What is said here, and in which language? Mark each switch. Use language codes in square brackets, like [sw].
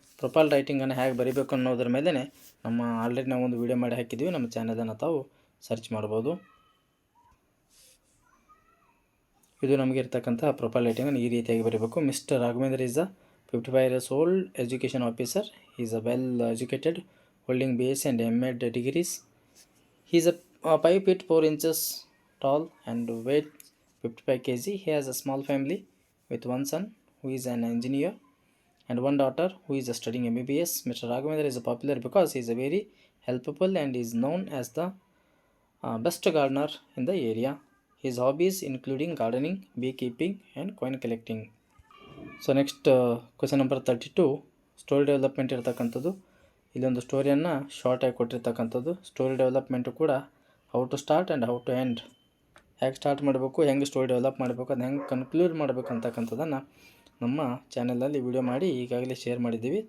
[kn] Profile ರೈಟಿಂಗನ್ನು ಹೇಗೆ ಬರೀಬೇಕು ಅನ್ನೋದ್ರ ಮೇಲೆ ನಮ್ಮ ಆಲ್ರೆಡಿ ನಾವು ಒಂದು ವಿಡಿಯೋ ಮಾಡಿ ಹಾಕಿದ್ದೀವಿ, ನಮ್ಮ ಚಾನಲನ್ನು ತಾವು ಸರ್ಚ್ ಮಾಡ್ಬೋದು. ಇದು ನಮಗೆ ಇರ್ತಕ್ಕಂಥ ಪ್ರೊಫೈಲ್ ರೈಟಿಂಗನ್ನು ಈ ರೀತಿಯಾಗಿ ಬರೀಬೇಕು. [en] Mister Raghavendra is a 55 years old education officer. He is a well educated, holding BSc and MA degrees. He is a 5 feet 4 inches tall and weight 55 kg. He has a small family with one son who is an engineer and one daughter who is studying MBBS. Mr. Raghavendra is popular because he is a very helpful and is known as the best gardener in the area. His hobbies including gardening, beekeeping and coin collecting. So next question number 32 story development ಇರ್ತಕ್ಕಂಥದ್ದು. [kn] ಇಲ್ಲೊಂದು ಸ್ಟೋರಿಯನ್ನು ಶಾರ್ಟಾಗಿ ಕೊಟ್ಟಿರ್ತಕ್ಕಂಥದ್ದು. Story development ಕೂಡ how to start and how to end, ಹೇಗೆ start ಮಾಡಬೇಕು, ಹೆಂಗೆ story develop ಮಾಡಬೇಕು, ಅದನ್ನ ಹೆಂಗೆ ಕನ್ಕ್ಲೂಡ್ ಮಾಡಬೇಕು ಅಂತಕ್ಕಂಥದ್ದನ್ನು ನಮ್ಮ ಚಾನಲಲ್ಲಿ ವಿಡಿಯೋ ಮಾಡಿ ಈಗಾಗಲೇ ಶೇರ್ ಮಾಡಿದ್ದೀವಿ.